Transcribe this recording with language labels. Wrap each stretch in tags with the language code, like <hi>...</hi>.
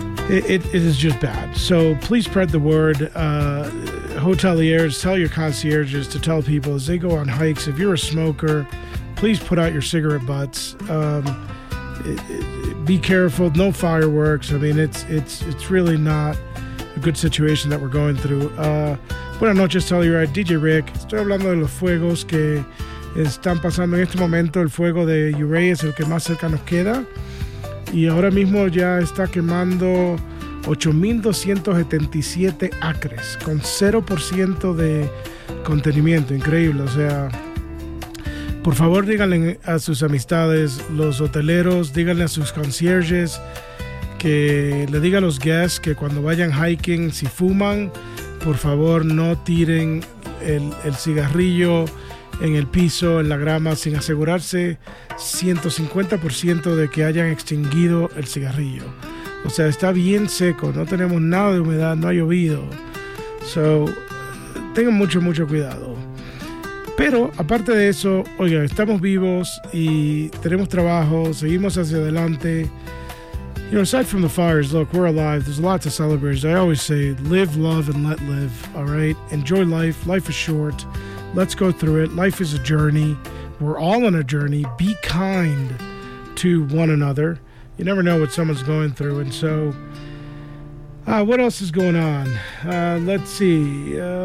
<en>It is just bad. So please spread the word. Hoteliers, tell your concierges to tell people as they go on hikes, if you're a smoker, please put out your cigarette butts. Be careful. No fireworks. I mean, it's really not a good situation that we're going through.</en> <es>Buenas noches, Telluride. DJ Rick. Estoy hablando de los fuegos que están pasando en este momento. El fuego de Uray es el que más cerca nos queda. Y ahora mismo ya está quemando 8,277 acres con 0% de contenimiento. Increíble. O sea, por favor, díganle a sus amistades, los hoteleros, díganle a sus concierges, que le diga a los guests que cuando vayan hiking, si fuman, por favor, no tiren el cigarrillo en el piso, en la grama, sin asegurarse 150% de que hayan extinguido el cigarrillo. O sea, está bien seco, no tenemos nada de humedad, no ha llovido. So, tengan mucho, mucho cuidado. Pero, aparte de eso, oigan, estamos vivos y tenemos trabajo, seguimos hacia adelante.</es> <en>You know, aside from the fires, look, we're alive, there's lots of celebrations. I always say, live, love, and let live, all right? Enjoy life, life is short. Let's go through it. Life is a journey. We're all on a journey. Be kind to one another. You never know what someone's going through. And so, what else is going on? Let's see.</en>